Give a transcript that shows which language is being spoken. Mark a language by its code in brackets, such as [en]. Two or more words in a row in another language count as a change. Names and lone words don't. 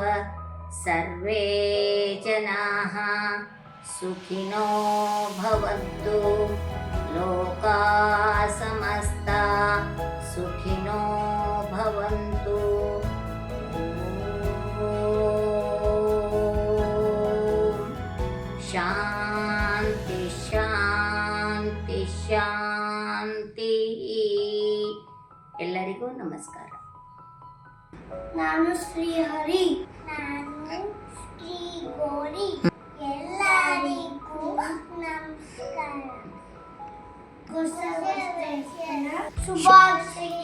[sa] ಸರ್ವೇ ಜನಾಃ ಸುಖಿನೋ ಭವಂತು ಲೋಕಾಃ ಸಮಸ್ತಾಃ ಸುಖಿನೋ ಭವಂತು. ಶಾಂತಿ ಶಾಂತಿ ಶಾಂತಿ. [kn] ಎಲ್ಲರಿಗೂ ನಮಸ್ಕಾರ. ನಾನು ಶ್ರೀಹರಿ. ನಾನು ಶ್ರೀ ಗೌರಿ. ಎಲ್ಲರಿಗೂ ನಮಸ್ಕಾರ. ಹೊಸ ವರ್ಷದ ಶುಭಾಶಯಗಳು.